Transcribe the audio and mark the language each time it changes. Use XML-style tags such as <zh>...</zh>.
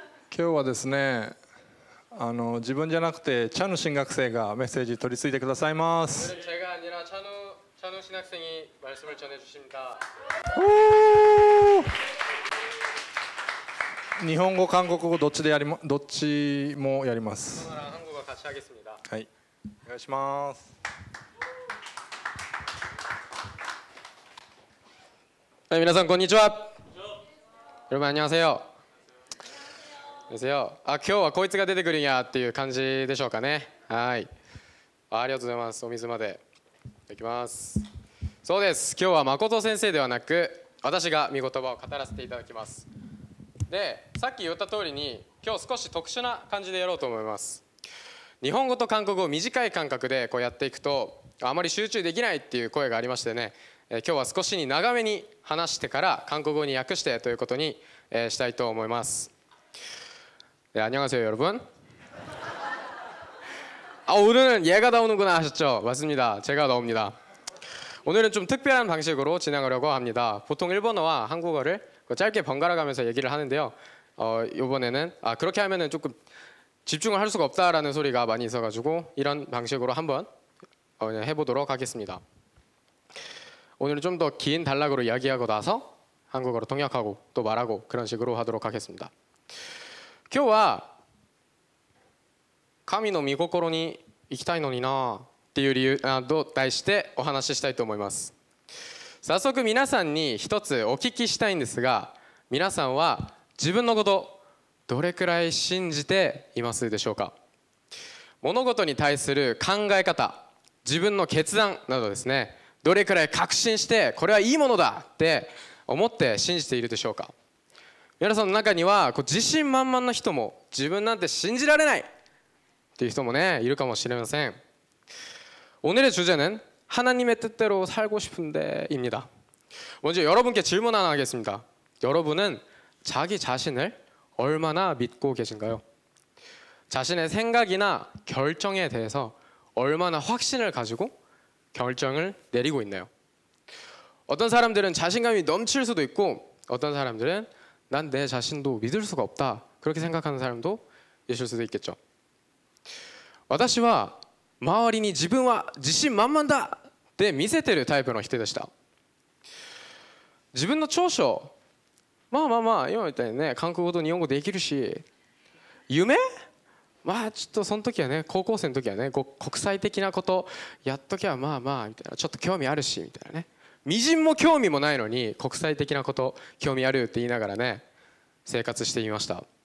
<ja>今日はですね、自分じゃなくてチャヌ新学生がメッセージ取り次いでくださいます。</ja> <ko>오늘은 제가 아니라 찬우 신학생이 말씀을 전해 주십니다.</ko> <ja>日本語、韓国語どっちもやります。</ja> <ko>한국어랑 한국어 같이 하겠습니다.</ko> <ja>はい、お願いします。</ja> <ko>네,</ko> <ja>皆さんこんにちは.</ja> <ko>여러분 안녕하세요. 안녕하세요.</ko> <ja>今日はこいつが出てくるんやっていう感じでしょうかね。はい。ありがとうございます。お水までいただきます。そうです。今日は誠先生ではなく私が御言葉を語らせていただきます。で、さっき言った通りに今日少し特殊な感じでやろうと思います。日本語と韓国語を短い間隔でこうやっていくとあまり集中できないっていう声がありましてね、今日は少し長めに話してから韓国語に訳してということにしたいと思います。</ja> <ko>안녕하세요 여러분. 오늘은 얘가 나오는구나 하셨죠? 맞습니다. 제가 나옵니다. 오늘은 좀 특별한 방식으로 진행하려고 합니다. 보통 일본어와 한국어를 짧게 번갈아 가면서 얘기를 하는데요. 이번에는 그렇게 하면은 조금 집중을 할 수가 없다라는 소리가 많이 있어가지고 이런 방식으로 한번 해보도록 하겠습니다. 오늘은 좀 더 긴 단락으로 이야기하고 나서 한국어로 통역하고 또 말하고 그런 식으로 하도록 하겠습니다.</ko> <ja>今日は神の御心に行きたいのになっていう理由と題してお話ししたいと思います。早速皆さんに一つお聞きしたいんですが、皆さんは自分のことどれくらい信じていますでしょうか。物事に対する考え方、自分の決断などですね、どれくらい確信してこれはいいものだって思って信じているでしょうか。皆さんの中には自信満々な人も自分なんて信じられないっていう人もねいるかもしれません。</ja> <ko>오늘의 주제는 하나님의 뜻대로 살고 싶은데입니다. 먼저 여러분께 질문 하나 하겠습니다. 여러분은 자기 자신을 얼마나 믿고 계신가요? 자신의 생각이나 결정에 대해서 얼마나 확신을 가지고 결정을 내리고 있나요? 어떤 사람들은 자신감이 넘칠 수도 있고 어떤 사람들은 난 내 자신도 믿을 수가 없다 그렇게 생각하는 사람도 있을 수도 있겠죠.</ko> <ja>私は周りに自分は自信満々だって見せてるタイプの人でした。自分の長所まあ今みたいにね韓国語と日本語できるし、夢ちょっとその時はね高校生の時はね国際的なことやっときゃみたいなちょっと興味あるしみたいなね、みじんも興味もないのに国際的なこと興味あるって言いながらね生活していました。</ja>